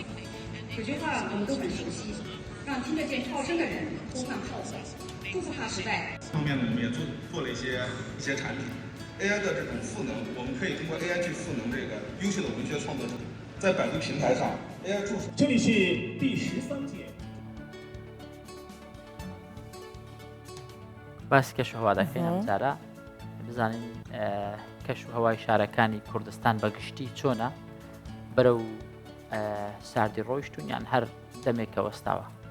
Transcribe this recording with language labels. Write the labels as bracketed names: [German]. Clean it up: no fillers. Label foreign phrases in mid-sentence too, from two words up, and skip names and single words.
[Chinese] 有句话我们都很熟悉，让听得见号声的人呼唤炮火，祝福他时代。方面呢，我们也做了一些产品 ，AI 的这种赋能，我们可以通过 AI 去赋能这个优秀的文学创作者，在百度平台上 AI 助手。这里是第13届。 [Central Kurdish] باسی کەش و هەوا دەکەین ئەم جارە بزانین کەش و هەوای شارەکانی کوردستان بەگشتی چۆنە بەرەو ساردی ڕۆیشتون یان هەر دەمێکە وەستاوە.